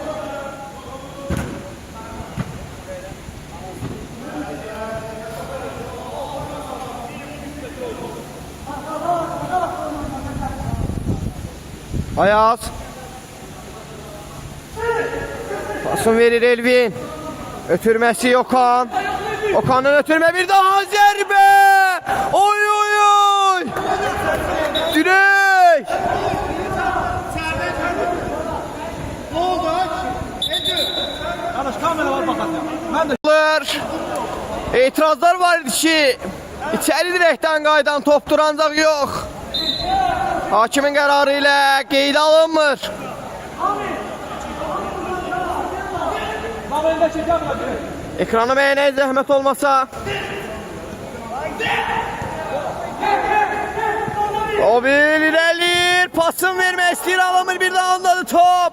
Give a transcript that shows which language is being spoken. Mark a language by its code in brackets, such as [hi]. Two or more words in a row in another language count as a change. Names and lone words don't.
[az] Ayaz. Pasını verir Elvin. Ötürməsi Okan. Okan'ın ötürmə bir daha zərbə. Oy. Direk. [tr] Ne oldu? Kardeş kamera var bakalım. Ben de [az] İtirazlar var idi ki, içəri direkdən qaydan topdur, ancaq yox. Hakimin qərarı ilə qeyd alınmır. Ekranı beğenəyə zəhmət olmasa. Robil irəlir, pasın vermək istəyir, alınmır, bir daha ondadır top.